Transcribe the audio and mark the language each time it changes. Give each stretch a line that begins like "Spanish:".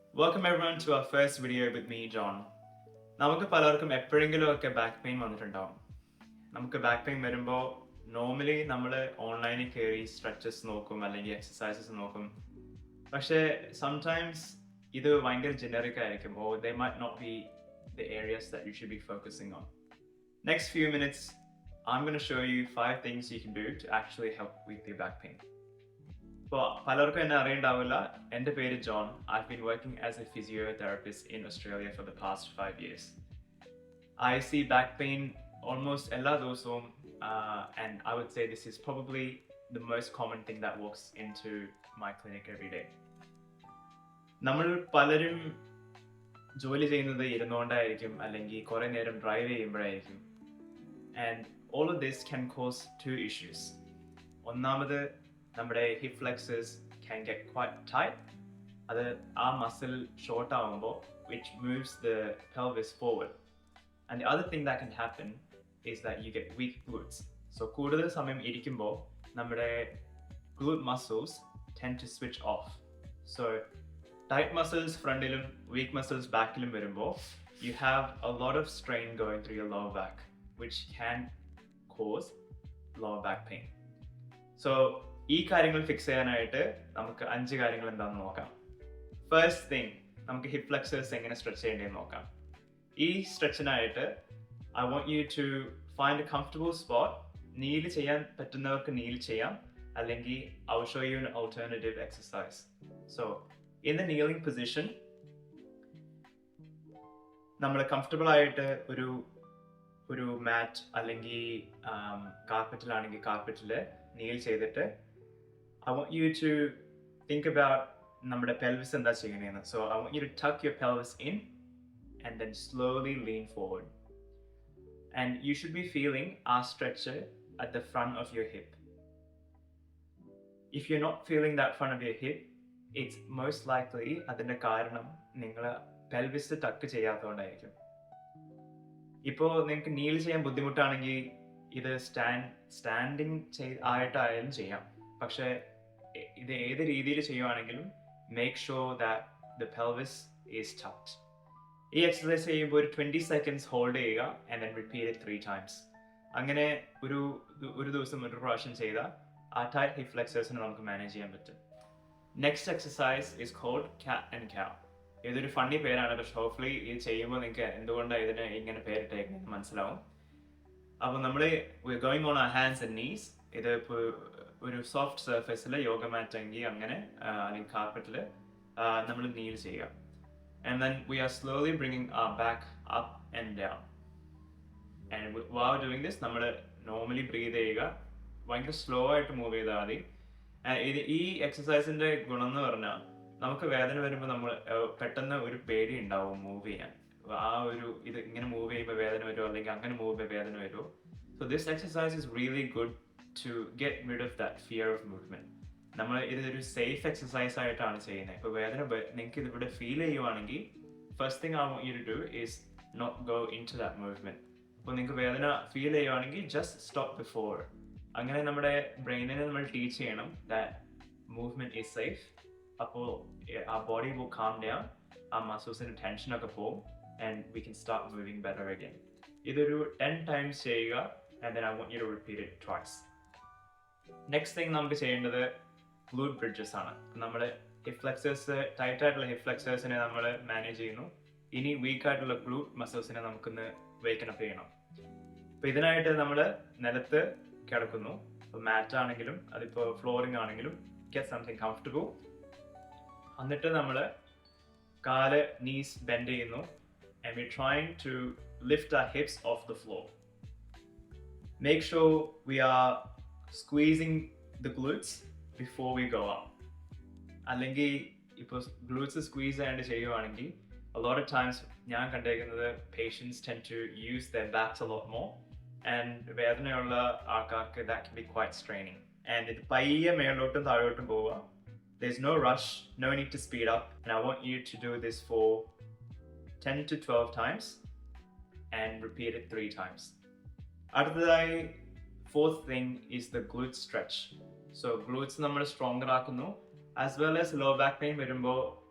English: Welcome everyone to our first video with me, John.
Malayalam: നമുക്ക് പലർക്കും എപ്പോഴെങ്കിലുമൊക്കെ ബാക്ക് പെയിൻ വന്നിട്ടുണ്ടാവും. നമുക്ക് ബാക്ക് പെയിൻ വരുമ്പോൾ നോർമലി നമ്മൾ ഓൺലൈനിൽ കയറി സ്ട്രെച്ചസ് നോക്കും അല്ലെങ്കിൽ എക്സസൈസസ് നോക്കും. പക്ഷേ സംടൈംസ് ഇത് ഭയങ്കര ജനറിക് ആയിരിക്കും.
English: Or they might not be the areas that you should be focusing on. Next few minutes, I'm going to show you 5 things you can do to actually help with your back pain.
Malayalam: ഇപ്പോൾ പലർക്കും എന്നെ അറിയണ്ടാവില്ല. എൻ്റെ പേര് John.
English: I've been working as a physiotherapist in Australia for the past 5 years. I see back pain almost
Malayalam: എല്ലാ ദിവസവും,
English: and I would say this is probably the most common thing that walks into my clinic every day.
Malayalam: നമ്മൾ പലരും ജോലി ചെയ്യുന്നത് ഇരുന്നുകൊണ്ടായിരിക്കും അല്ലെങ്കിൽ കുറേ നേരം drive ചെയ്യുമ്പോഴായിരിക്കും.
English: And all of this can cause 2 issues.
Malayalam: ഒന്നാമത് നമ്മുടെ hip flexors
English: can get quite tight.
Malayalam: അത് ആ മസിൽ ഷോർട്ട് ആവുമ്പോൾ
English: which moves the pelvis forward. And the other thing that can happen is that you get weak glutes. So
Malayalam: കൂടുതൽ സമയം ഇരിക്കുമ്പോൾ നമ്മുടെ
English: glute muscles tend to switch off. So tight muscles ഫ്രണ്ടിലും weak muscles
Malayalam: ബാക്കിലും വരുമ്പോൾ
English: you have a lot of strain going through your lower back, which can cause lower back pain.
Malayalam: So ഈ കാര്യങ്ങൾ fix ചെയ്യാനായിട്ട് നമുക്ക് 5 കാര്യങ്ങൾ എന്താണെന്ന് നോക്കാം.
English: first thing,
Malayalam: നമുക്ക് ഹിപ്പ് ഫ്ലെക്സേഴ്സ് എങ്ങനെ സ്ട്രെച്ച് ചെയ്യേണ്ടതെന്ന് നോക്കാം. ഈ സ്ട്രെച്ചിനായിട്ട്
English: I want you to find a comfortable spot.
Malayalam: നീല് ചെയ്യാൻ പറ്റുന്നവർക്ക് നീല് ചെയ്യാം, അല്ലെങ്കിൽ
English: I will show you an alternative exercise. So in the kneeling position
Malayalam: നമ്മൾ കംഫർട്ടബിൾ ആയിട്ട് ഒരു മാറ്റ് അല്ലെങ്കിൽ കാർപ്പറ്റിലാണെങ്കിൽ കാർപ്പറ്റിൽ നീൽ ചെയ്തിട്ട്
English: I want you to think about
Malayalam: നമ്മുടെ pelvis എന്താ ചെയ്യണേന്ന്.
English: So I want you to tuck your pelvis in and then slowly lean forward. And you should be feeling our stretcher at the front of your hip. If you're not feeling that front of your hip, it's most likely
Malayalam: അതിന്റെ കാരണം നിങ്ങൾ pelvis ടക്ക് ചെയ്യാത്തതുകൊണ്ടായിരിക്കും. ഇപ്പോൾ നിങ്ങൾക്ക് Neil ചെയ്യാൻ ബുദ്ധിമുട്ടാണെങ്കിൽ ഇത് standing ആയിട്ടായാലും ചെയ്യാം. പക്ഷേ ഇത് ഏത് രീതിയിൽ ചെയ്യുവാണെങ്കിലും
English: make sure that the pelvis is tucked.
Malayalam: ഈ എക്സസൈസ് ചെയ്യുമ്പോൾ ഒരു 20 seconds ഹോൾഡ് ചെയ്യുക
English: and then repeat it 3 times.
Malayalam: അങ്ങനെ ഒരു ദിവസം ഒരു പ്രാവശ്യം ചെയ്താൽ ആ ടൈറ്റ് ഹിപ്പ് ഫ്ലെക്സേഴ്സിനെ നമുക്ക് മാനേജ് ചെയ്യാൻ പറ്റും.
English: Next exercise is called cat and cow.
Malayalam: ഇതൊരു ഫണ്ണി പേരാണ്, പക്ഷെ ഹോപ്പ്ഫുള്ളി ഇത് ചെയ്യുമ്പോൾ നിങ്ങൾക്ക് എന്തുകൊണ്ടാണ് ഇതിന് ഇങ്ങനെ പേരിട്ടേക്കുന്നത് മനസ്സിലാവും. അപ്പോൾ നമ്മൾ
English: Going on our hands and knees.
Malayalam: ഇത് ഇപ്പോൾ ഒരു സോഫ്റ്റ് സർഫേസിൽ യോഗ മാറ്റ് എങ്കിൽ അങ്ങനെ അല്ലെങ്കിൽ കാർപ്പറ്റിൽ നമ്മൾ നീൽ ചെയ്യുക.
English: And then we are slowly bringing our back up and down. And while doing this
Malayalam: നമ്മൾ നോർമലി ബ്രീത് ചെയ്യുക. ഭയങ്കര സ്ലോ ആയിട്ട് മൂവ് ചെയ്താൽ മതി. ഈ എക്സസൈസിൻ്റെ ഗുണം എന്ന് പറഞ്ഞാൽ നമുക്ക് വേദന വരുമ്പോൾ നമ്മൾ പെട്ടെന്ന് ഒരു പേടി ഉണ്ടാവും മൂവ് ചെയ്യാൻ. ഇത് ഇങ്ങനെ മൂവ് ചെയ്യുമ്പോൾ വേദന വരുമോ അല്ലെങ്കിൽ അങ്ങനെ മൂവ് ചെയ്യുമ്പോൾ വേദന വരുമോ.
English: So this exercise is really good to get rid of that fear of movement.
Malayalam: നമ്മൾ ഇതൊരു സേഫ് എക്സസൈസ് ആയിട്ടാണ് ചെയ്യുന്നത്. ഇപ്പോൾ വേദന നിങ്ങൾക്ക് ഇതിവിടെ ഫീൽ ചെയ്യുവാണെങ്കിൽ
English: First thing I want you to do is not go into that movement.
Malayalam: അപ്പോൾ നിങ്ങൾക്ക് വേദന ഫീൽ ചെയ്യുവാണെങ്കിൽ
English: Just stop before.
Malayalam: അങ്ങനെ നമ്മുടെ ബ്രെയിനിനെ നമ്മൾ ടീച്ച് ചെയ്യണം
English: that movement is safe. അപ്പോൾ our body will calm down, our muscles-ന്റെ
Malayalam: ടെൻഷനൊക്കെ പോകും
English: and we can start moving better again.
Malayalam: ഇതൊരു 10 times ചെയ്യുക
English: and then I want you to repeat it twice.
Malayalam: Next thing നമുക്ക് ചെയ്യേണ്ടത് glute bridges ആണ്. നമ്മൾ hip flexors tight ആയിട്ടുള്ള ഹിപ്പ് ഫ്ലെക്സേഴ്സിനെ നമ്മൾ മാനേജ് ചെയ്യുന്നു. ഇനി വീക്ക് ആയിട്ടുള്ള glute മസിൽസിനെ നമുക്കൊന്ന് വേക്കൻ അപ്പ് ചെയ്യണം. അപ്പോൾ ഇതിനായിട്ട് നമ്മൾ നിലത്ത് കിടക്കുന്നു. ഇപ്പോൾ മാറ്റ് ആണെങ്കിലും അതിപ്പോൾ ഫ്ലോറിംഗ് ആണെങ്കിലും
English: get something comfortable.
Malayalam: എന്നിട്ട് നമ്മൾ കാല് knees bend ചെയ്യുന്നു
English: and we're trying to lift our hips off the floor. Make sure we are squeezing the glutes before we go up.
Malayalam: അല്ലെങ്കിൽ ഇപ്പോൾ glutes squeeze ചെയ്യാണ്ട് ചെയ്യുവാണെങ്കിൽ
English: a lot of times
Malayalam: ഞാൻ കണ്ടേക്കുന്നത്
English: patients tend to use their backs a lot more and
Malayalam: വേദനയുള്ള ആൾക്കാർക്ക്
English: that can be quite straining.
Malayalam: And ഇത് പയ്യെ മേലോട്ടും താഴോട്ടും പോവുക.
English: There's no rush, no need to speed up, and I want you to do this for 10 to 12 times and repeat it 3 times. അടുത്തതായി fourth thing is the glute stretch. So glutes
Malayalam: നമ്മൾ stronger ആക്കുന്നു,
English: as well as low back pain വരുമ്പോൾ